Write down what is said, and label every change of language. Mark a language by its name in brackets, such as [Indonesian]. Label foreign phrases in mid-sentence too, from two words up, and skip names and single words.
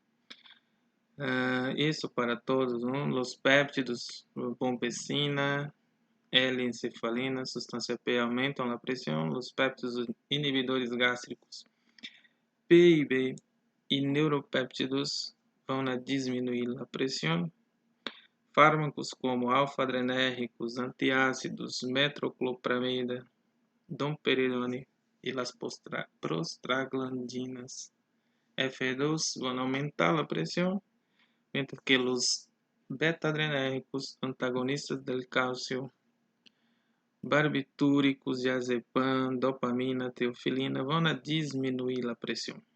[Portuguese] Isso para todos, os péptidos, pompecina, L-encefalina, substância P aumentam a pressão, os péptidos inibidores gástricos P e B e neuropéptidos vão diminuir a pressão. Fármacos como alfa-adrenérgicos, antiácidos, metoclopramida, domperidone e as prostaglandinas F2 vão aumentar a pressão, [Spanish] mientras que [Portuguese] os beta-adrenérgicos, antagonistas do cálcio, barbitúricos, diazepam, dopamina, teofilina vão diminuir a pressão.